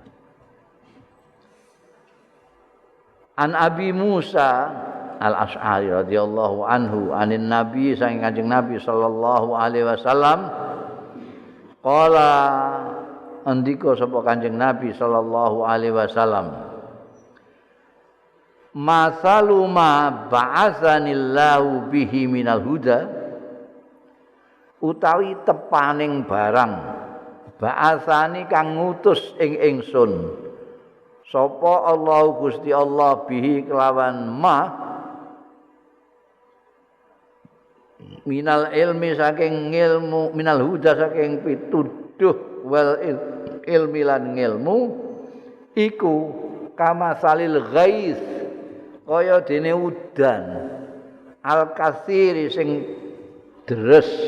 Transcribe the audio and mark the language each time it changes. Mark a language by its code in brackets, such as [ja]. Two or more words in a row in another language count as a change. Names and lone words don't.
[ar] عن أبي موسى الأشعري رضي الله عنه عن النبي [jv] saking Kanjeng Nabi [ar] صلى الله عليه وسلم قال [jv] andika sapa Kanjeng Nabi [ar] صلى الله عليه وسلم مثل ما بعثني الله به من الهدى [jv] utawi tepaning barang ba'atsani kang ngutus ing ingsun sapa Allah Gusti Allah bihi kelawan ma [ar] من العلم [jv] saking ilmu [ar] من الهدى [jv] saking pituduh [ar] والعلم [jv] lan ilmu iku [ar] كمثل الغيث [jv] kaya dene udan [ar] الكثير [jv] sing deres